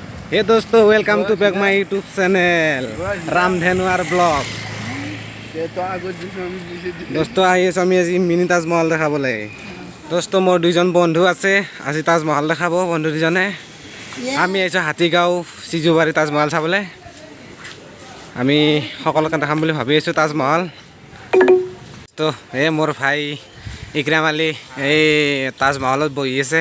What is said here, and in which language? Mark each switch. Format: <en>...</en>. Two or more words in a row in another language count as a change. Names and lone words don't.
<en>Hey दोस्तों, welcome to back my YouTube channel रामधेनुआर ब्लॉग।</en> <hi>दोस्तों आइए</hi> <as>আমি আজি মিনি তাজমহল দেখাবলৈ। दोस्तों মোৰ দুইজন বন্ধু আছে, আজি তাজমহল দেখাব বন্ধু দুজনে। আমি আহিছো হাতীগাঁও সিজুবাৰী তাজমহল চাবলৈ। আমি সকলোকে দেখাম বুলি ভাবি আছো তাজমহল। তো এই মোৰ ভাই ইকৰাম আলী এই তাজমহলত বহি আছে।</as>